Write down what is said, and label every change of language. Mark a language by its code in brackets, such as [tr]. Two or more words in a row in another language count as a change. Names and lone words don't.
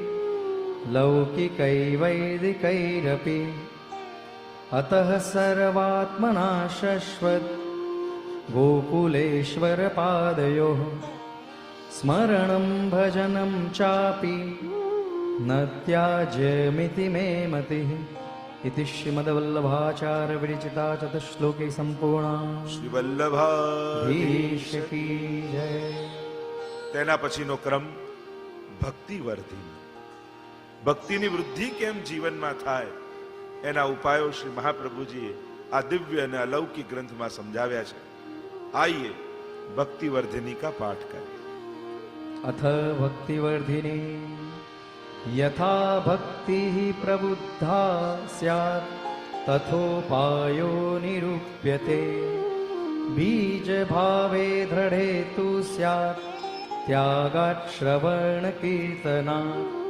[sa] लौकिकैवैदिकैरपि अतः सर्वात्मना शश्वत् गोकुलेश्वरपादयोः स्मरणं भजनं चापि न त्याज्यमिति मे मतिः इति श्रीमद्वल्लभाचार्य विरचिता चतुश्लोकी संपूर्णा। [hi] શ્રીવલ્લભાધીશ की जय। [gu] તેના પછીનો ક્રમ ભક્તિ વર્ધિની। ભક્તિની વૃદ્ધિ કેમ જીવનમાં થાય એના ઉપાયો શ્રી મહાપ્રભુજીએ આ દિવ્ય અને અલૌકિક ગ્રંથમાં સમજાવ્યા છે। [hi] आइए भक्ति वर्धिनी का पाठ करें। [sa] अथ भक्तिवर्धिनी यथा भक्तिः प्रबुद्धा स्यात् तथोपायो निरूप्यते। बीजभावे दृढे तु स्यात् त्यागात् श्रवणकीर्तनात्।